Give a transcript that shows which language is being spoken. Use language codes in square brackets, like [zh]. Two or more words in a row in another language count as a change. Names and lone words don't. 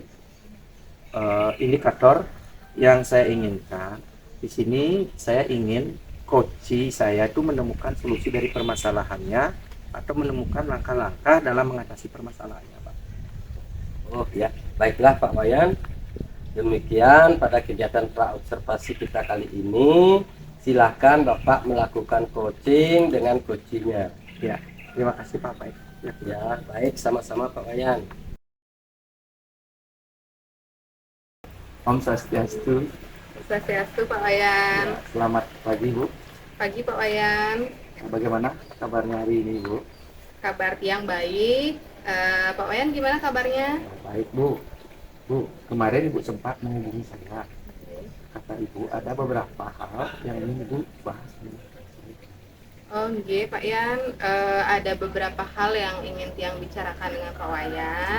[id] Indikator yang saya inginkan di sini, saya ingin coach saya itu menemukan solusi dari permasalahannya atau menemukan langkah-langkah dalam mengatasi permasalahannya, Pak. Oh ya, baiklah Pak Wayan. Demikian pada kegiatan praobservasi kita kali ini. Silahkan Bapak melakukan coaching dengan coachingnya. Ya, terima kasih Pak. Baik. Ya, baik, sama-sama Pak Wayan. [ban] Om Swastiastu. [id] Swastiastu Pak Wayan. Ya, selamat pagi Bu. Pagi Pak Wayan. Bagaimana kabarnya hari ini Bu? Kabar tiang baik. Pak Wayan gimana kabarnya? Baik Bu. Bu, kemarin Ibu sempat menghubungi saya. Kata Ibu ada beberapa hal yang ingin Ibu bahas. Oh nggih Pak Yan, ada beberapa hal yang ingin tiang bicarakan dengan Pak Wayan.